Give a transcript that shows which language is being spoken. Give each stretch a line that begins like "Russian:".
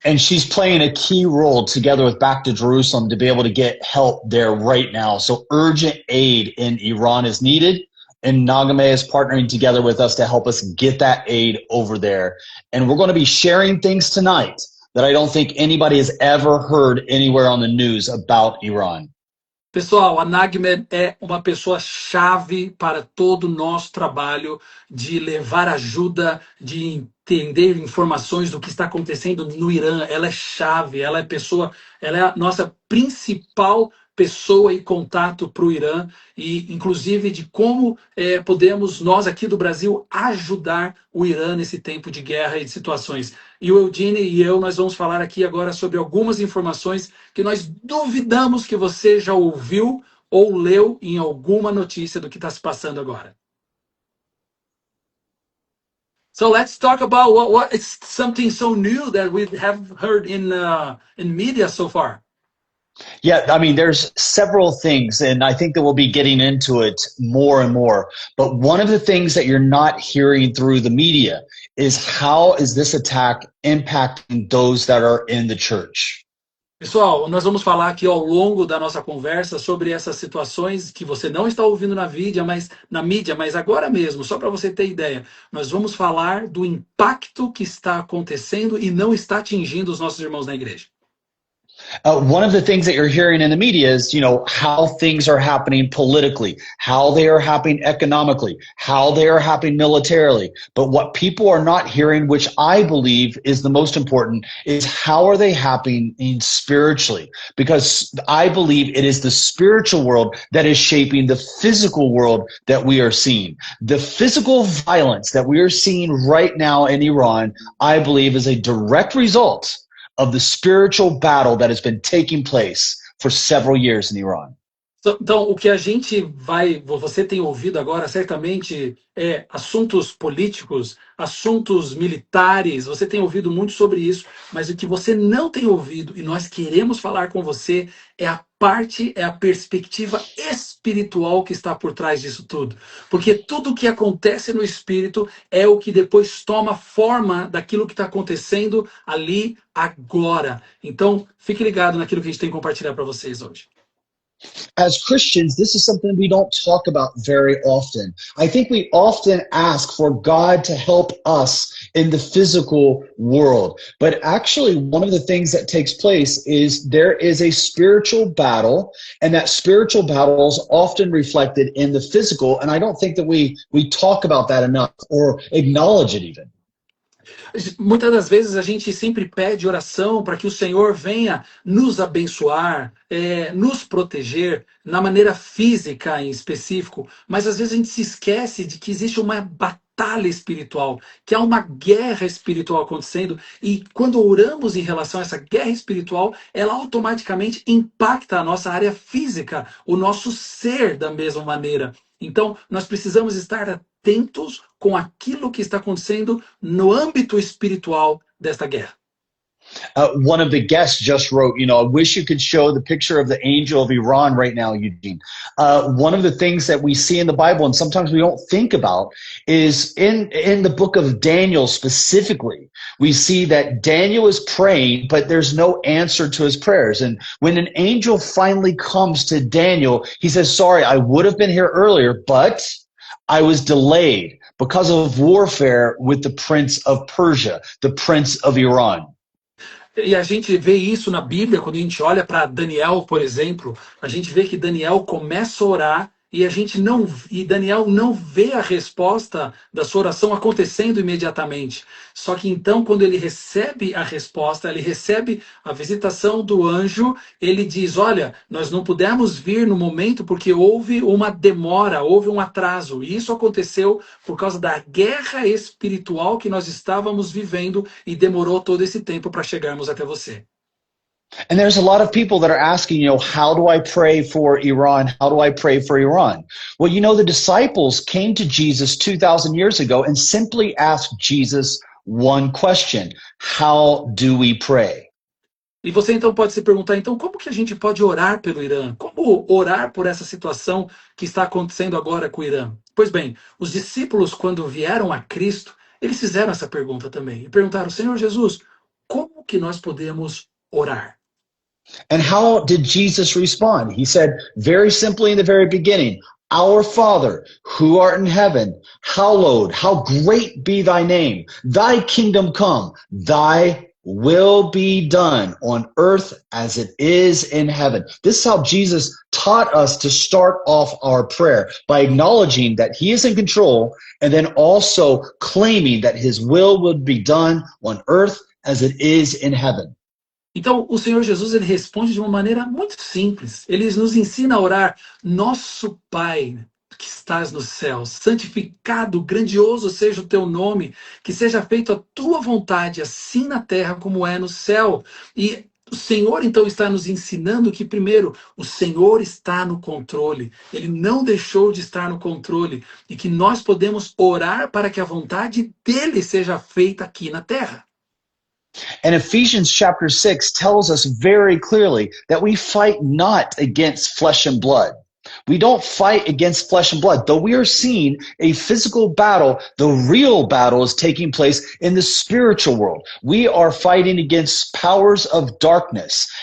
English: And she's playing a key role together with Back to Jerusalem to be able to get help there right now. So urgent aid in Iran is needed. And Nagame is partnering together with us to help us get that aid over there. And we're going to be sharing things tonight that I don't think anybody has ever heard anywhere on the news about Iran.
Portuguese: Pessoal, a Nagmed é uma pessoa chave para todo o nosso trabalho de levar ajuda, de entender informações do que está acontecendo no Irã. Ela é chave, ela é pessoa, ela é a nossa principal pessoa em contato para o Irã e, inclusive, de como podemos nós aqui do Brasil ajudar o Irã nesse tempo de guerra e de situações. E o Eudine e eu, nós vamos falar aqui agora sobre algumas informações que nós duvidamos que você já ouviu ou leu em alguma notícia do que está se passando agora.
English: So let's talk about what it's something so new that we have heard in media so far. Yeah, I mean, there's several things, and I think that we'll be getting into it more and more. But one of the things that you're not hearing through the media is how is this attack impacting those that are in the church?
Portuguese: Pessoal, nós vamos falar aqui ao longo da nossa conversa sobre essas situações que você não está ouvindo na mídia, mas agora mesmo, só para você ter ideia, nós vamos falar do impacto que está acontecendo e não está atingindo os nossos irmãos na igreja.
English: One of the things that you're hearing in the media is, how things are happening politically, how they are happening economically, how they are happening militarily. But what people are not hearing, which I believe is the most important, is how are they happening spiritually? Because I believe it is the spiritual world that is shaping the physical world that we are seeing. The physical violence that we are seeing right now in Iran, I believe, is a direct result of the spiritual battle that has been taking place for several years in Iran.
Portuguese: Então, o que a gente você tem ouvido agora, certamente, é assuntos políticos, assuntos militares, você tem ouvido muito sobre isso, mas o que você não tem ouvido, e nós queremos falar com você, é a perspectiva espiritual que está por trás disso tudo. Porque tudo o que acontece no espírito é o que depois toma forma daquilo que está acontecendo ali agora. Então, fique ligado naquilo que a gente tem que compartilhar para vocês hoje.
English: As Christians, this is something we don't talk about very often. I think we often ask for God to help us in the physical world. But actually, one of the things that takes place is there is a spiritual battle, and that spiritual battle is often reflected in the physical. And I don't think that we talk about that enough or acknowledge it even.
Portuguese: Muitas das vezes a gente sempre pede oração para que o Senhor venha nos abençoar, nos proteger na maneira física em específico, mas às vezes a gente se esquece de que existe uma batalha espiritual, que há uma guerra espiritual acontecendo, e quando oramos em relação a essa guerra espiritual, ela automaticamente impacta a nossa área física, o nosso ser da mesma maneira. Então, nós precisamos estar atentos com aquilo que está acontecendo no âmbito espiritual desta guerra.
English: One of the guests just wrote, I wish you could show the picture of the angel of Iran right now, Eugene. One of the things that we see in the Bible, and sometimes we don't think about, is in the book of Daniel specifically, we see that Daniel is praying, but there's no answer to his prayers. And when an angel finally comes to Daniel, he says, sorry, I would have been here earlier, but I was delayed because of warfare with the prince of Persia, the prince of Iran.
Portuguese: E a gente vê isso na Bíblia, quando a gente olha para Daniel, por exemplo, a gente vê que Daniel começa a orar e Daniel não vê a resposta da sua oração acontecendo imediatamente. Só que então, quando ele recebe a resposta, ele recebe a visitação do anjo, ele diz, olha, nós não pudemos vir no momento porque houve uma demora, houve um atraso. E isso aconteceu por causa da guerra espiritual que nós estávamos vivendo e demorou todo esse tempo para chegarmos até você.
English: And there's a lot of people that are asking, how do I pray for Iran? How do I pray for Iran? Well, the disciples came to Jesus 2,000 years ago and simply asked Jesus one question: how do we pray?
Portuguese: E você então pode se perguntar, então, como que a gente pode orar pelo Irã? Como orar por essa situação que está acontecendo agora com o Irã? Pois bem, os discípulos, quando vieram a Cristo, eles fizeram essa pergunta também. E perguntaram, Senhor Jesus, como que nós podemos orar?
English: And how did Jesus respond? He said very simply in the very beginning, Our Father, who art in heaven, hallowed, how great be thy name. Thy kingdom come, thy will be done on earth as it is in heaven. This is how Jesus taught us to start off our prayer, by acknowledging that he is in control and then also claiming that his will would be done on earth as it is in heaven.
Portuguese: Então, o Senhor Jesus, ele responde de uma maneira muito simples. Ele nos ensina a orar, nosso Pai que estás nos céus, santificado, grandioso seja o teu nome, que seja feita a tua vontade, assim na terra como é no céu. E o Senhor, então, está nos ensinando que, primeiro, o Senhor está no controle. Ele não deixou de estar no controle. E que nós podemos orar para que a vontade dele seja feita aqui na terra.
English: And Ephesians chapter 6 tells us very clearly that we fight not against flesh and blood. We don't fight against flesh and blood. Though we are seeing a physical battle, the real battle is taking place in the spiritual world. We are fighting against powers of darkness.